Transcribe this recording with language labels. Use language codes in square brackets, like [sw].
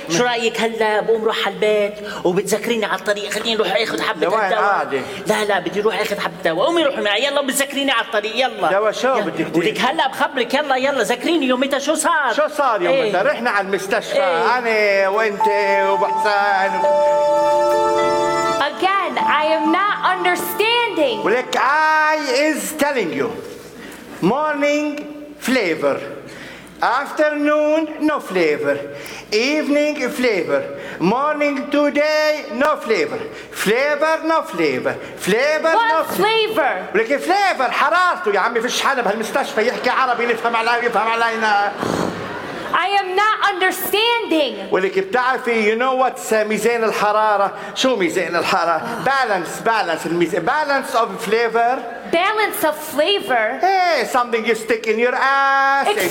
[ar] شو رايك هلا بقوم روح على البيت وبتذكريني على الطريق؟ خليني روح اخذ حبه دواء. لا بدي روح اخذ حبه دواء. قومي روحي معي، يلا بتذكريني على الطريق. يلا دواء شو بدك؟ ولك هلا بخبرك. يلا ذكريني يومتها شو صار. شو صار يومتها؟ رحنا على المستشفى انا وانت وابو حسين. [en] Again, I am not understanding. Look, I is telling you. Morning, flavor. Afternoon, no flavor. Evening, flavor. Morning, today, no flavor. Flavor, no flavor. Flavor, what no flavor? Look, flavor, [ar] حرارته. يا عمي فيش حدا بهالمستشفى يحكي عربي يفهم علي يفهم علينا. [en] I am not understanding. [ar] ولك بتعرفي [en] you know what [ar] ميزان الحرارة؟ شو ميزان الحرارة؟ [en] Balance of flavor. Balance of flavor. Hey, something you stick in your ass.